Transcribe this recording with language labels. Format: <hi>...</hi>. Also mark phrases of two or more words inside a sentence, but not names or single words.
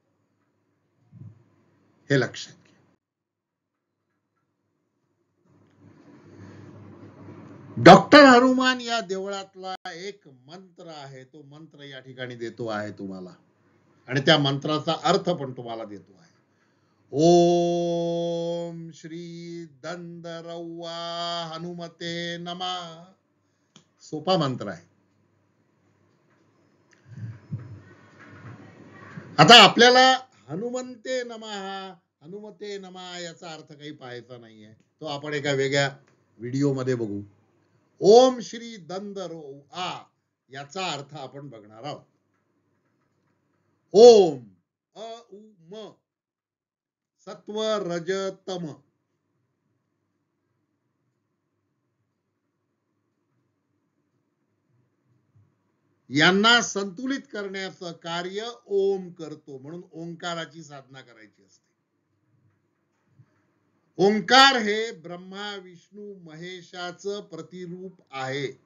<mr>हे लक्षात घ्या. डॉक्टर हनुमान या देवळातला एक मंत्र आहे, तो मंत्र या ठिकाणी देतो आहे तुम्हाला, आणि त्या मंत्राचा अर्थ पण तुम्हाला देतो आहे.</mr> <sa>ओम श्री दंडरौवा हनुमते नमः.</sa> <mr>सोपा मंत्र आहे. आता आपल्याला</mr> <sa>हनुमते नमः</sa> <mr>याचा अर्थ काही पाहायचा नाहीये, तो आपण एका वेगळ्या व्हिडिओ मध्ये बघू.</mr> <sa>ओम श्री दंडरौवा</sa> <mr>याचा अर्थ आपण बघणार आहोत. ओम, अ उ म, सत्व रज तम. यांना संतुलित करण्याचं कार्य ओम करतो, म्हणून ओंकाराची साधना करायची असते. ओंकार हे ब्रह्मा विष्णू महेशाचं प्रतिरूप आहे.</mr>